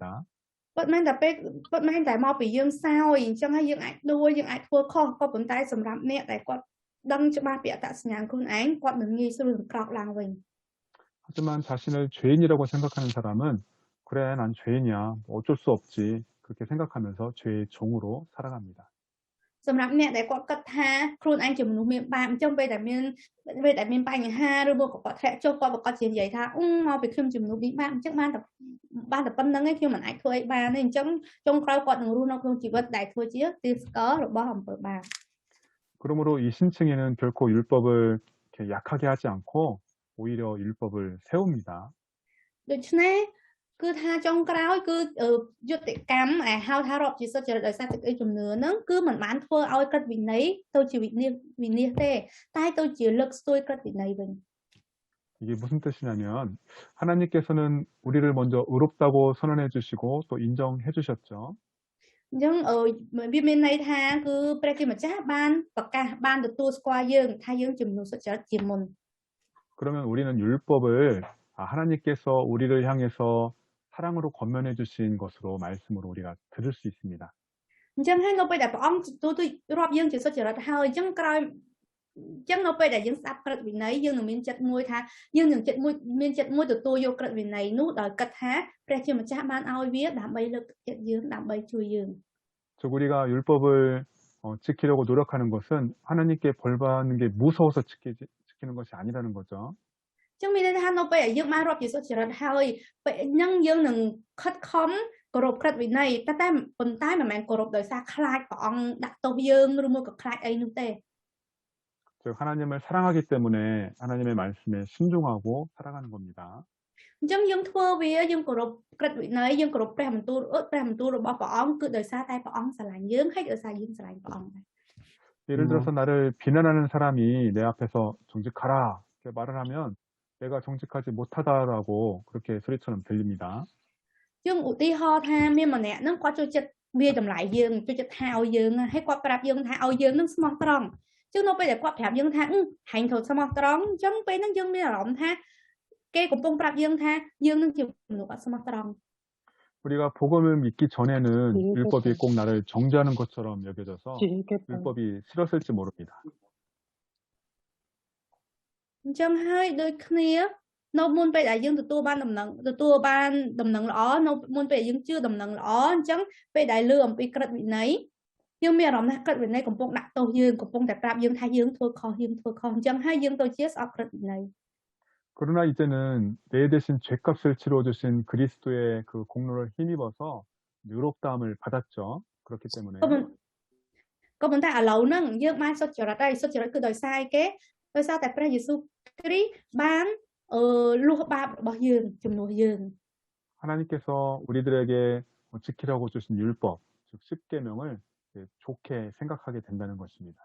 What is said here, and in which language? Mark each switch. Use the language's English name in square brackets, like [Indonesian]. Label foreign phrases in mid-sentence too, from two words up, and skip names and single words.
[Khmer] ពិតមែនតែពេលពិតមែនតែមកពីយើងសោយអញ្ចឹងហើយយើងអាចដួលយើងអាចធ្វើខុសក៏ប៉ុន្តែសម្រាប់អ្នកដែលគាត់ដឹងច្បាស់ពីអត្តសញ្ញាណខ្លួនឯងគាត់នឹងងាយស្រួលនឹងក្រោកឡើងវិញ [Korean] 하지만 자신을 죄인이라고 생각하는 사람은 그래 난 죄인이야 뭐 어쩔 수 없지 그렇게 생각하면서 죄의 종으로 살아갑니다. [Khmer] សម្រាប់អ្នកដែលគាត់គិតថាខ្លួនឯងជាមនុស្សមានបាបអញ្ចឹងពេលដែលមានបញ្ហាឬមកគាត់ធ្លាក់ចុះគាត់ប្រកាសជានិយាយថាមកពីខ្ញុំជាមនុស្សមានបាបអញ្ចឹងបានតែប៉ុណ្្នឹងឯងខ្ញុំមិនអាចធ្វើអីបានទេអញ្ចឹងចុងក្រោយគាត់នឹងរស់នៅក្នុងជីវិតដែលធ្វើជាទីស្កររបស់អំពើបាប [Korean] 그러므로 이 신층에는 결코 율법을 이렇게 약하게 하지 않고 오히려 율법을 세웁니다. [Khmer] ដូច្នេះគឺថាចុងក្រោយគឺយុទ្ធកម្មដែលហៅថារាប់ជាសុចរិតដោយសារទឹកអីជំនឿហ្នឹងគឺមិនបានធ្វើឲ្យក្រឹតវិន័យទៅជាវិនាសទេតែទៅជាលើកស្ទួយក្រឹតវិន័យវិញ [Korean] 이게 무슨 뜻이냐면 하나님께서는 우리를 먼저 의롭다고 선언해 주시고 또 인정해 주셨죠. [Khmer] អញ្ចឹងវាមានន័យថាគឺព្រះជាម្ចាស់បានប្រកាសបានទទួលស្គាល់យើងថាយើងជាមនុស្សសុចរិតជាមុន [Korean] 그러면 우리는 율법을 하나님께서 우리를 향해서 사랑으로 권면해 주신 것으로 말씀으로 우리가 들을 수 있습니다. [Khmer] អញ្ចឹងហើយនៅពេលដែលព្រះអង្គទទួលរាប់យើងជាសុចរិតហើយអញ្ចឹងក្រោយអញ្ចឹងនៅពេលដែលយើងស្ដាប់ក្រឹតវិន័យយើងនឹងមានចិត្តមួយថាយើងនឹងចិត្តមួយមានចិត្តមួយទទួលយកក្រឹតវិន័យនោះដោយគិតថាព្រះជាម្ចាស់បានឲ្យវាដើម្បីលើកទឹកចិត្តយើងដើម្បីជួយយើង [Korean] 즉 우리가 율법을 지키려고 노력하는 것은 하나님께 벌 받는 게 무서워서 지키는 것이 아니라는 거죠. [Khmer] អញ្ចឹងមានន័យថានៅពេលដែលយើងបានរាប់ជាសុចរិតហើយពេលហ្នឹងយើងនឹងខិតខំគោរពក្រឹតវិន័យតែប៉ុន្តែមិនមែនគោរពដោយសារខ្លាចព្រះអង្គដាក់ទោសយើងឬមកក៏ខ្លាចអីនោះទេ [Korean] 즉 하나님을 사랑하기 때문에 하나님의 말씀에 순종하고 살아가는 겁니다. [Khmer] អញ្ចឹងយើងធ្វើវាយើងគោរពក្រឹតវិន័យយើងគោរពព្រះបន្ទូលរបស់ព្រះអង្គគឺដោយសារតែព្រះអង្គស្រឡាញ់យើងហើយដោយសារយើងស្រឡាញ់ព្រះអង្គដែរ [Korean] 예를 들어서 나를 비난하는 사람이 내 앞에서 정직하라 이렇게 말을 하면 내가 정직하지 못하다라고 그렇게 소리처럼 들립니다. [Khmer] យើងឧទាហរណ៍ថាមានម្នាក់ហ្នឹងគាត់ចូលចិត្តវាតម្លៃយើងចូលចិត្តថាឲ្យយើងហើយគាត់ប្រាប់យើងថាឲ្យយើងនឹងស្មោះត្រង់អញ្ចឹងនៅពេលដែលគាត់ប្រាប់យើងថាហាញ់ត្រូវស្មោះត្រង់អញ្ចឹងពេលហ្នឹងយើងមានអារម្មណ៍ថាគេកំពុងប្រាប់យើងថាយើងនឹងជាមនុស្សអត់ស្មោះត្រង់ [Korean] 우리가 복음을 믿기 전에는 율법이 꼭 나를 정죄하는 것처럼 여겨져서 율법이 싫었을지 모릅니다. [Khmer] អញ្ចឹងហើយដូចគ្នានៅមុនពេលដែលយើងទទួលបានដំណឹងល្អនៅមុនពេលយើងជឿដំណឹងល្អអញ្ចឹងពេលដែលលើអំពីក្រឹតវិន័យយើងមានអារម្មណ៍ថាក្រឹតវិន័យកំពុងដាក់ទោសយើងកំពុងតែប្រាប់យើងថាយើងធ្វើខុសអញ្ចឹងហើយយើងទៅជាស្អប់ក្រឹតវិន័យ [Korean] 그러나 이제는 내 대신 죄값을 치러주신 그리스도의 그 공로를 힘입어서 의롭다함을 받았죠. 그렇기 때문에 [Khmer] ក៏ប៉ុន្តែឥឡូវហ្នឹងយើងបានសុចរិតហើយសុចរិតគឺដោយសារអីគេដោយសារតែព្រះយេស៊ូវគ្រីស្ទបានលុះបាបរបស់យើងជំនួសយើង [Korean] 하나님께서 우리들에게 지키라고 주신 율법, 즉 10계명을 좋게 생각하게 된다는 것입니다.